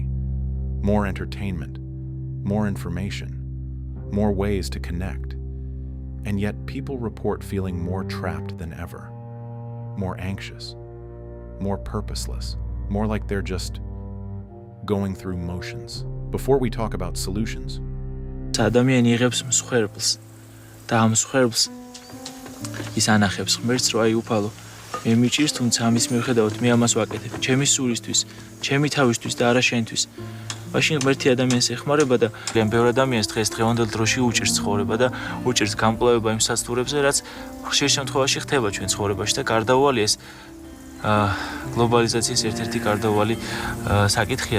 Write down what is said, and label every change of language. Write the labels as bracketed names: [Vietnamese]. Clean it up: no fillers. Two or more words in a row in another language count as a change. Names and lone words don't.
[English] More entertainment, more information, more ways to connect. And yet people report feeling more trapped than ever. More anxious, more purposeless, more like they're just going through motions. Before we talk about solutions, [Georgian] ადამიანი იღებს მსხვერპლს და ამ მსხვერპლს ის ანახებს ღმერთს, რომ აი უფალო მე მიჭირს, თუმცა ამის მიუხედავად მე ამას ვაკეთებ ჩემი სულისთვის, ჩემი თავისთვის და არა შენთვის. მაშინ ღმერთი ადამიანს ეხმარება და ბევრ ადამიანს დღევანდელ დროში უჭირს ცხოვრება და უჭირს გამკლავება იმ სასტურებზე, რაც ხშირ შემთხვევაში ხდება ჩვენ ცხოვრებაში და გარდაუვალი ეს გლობალიზაციის ერთ-ერთი გარდაუვალი საკითხია.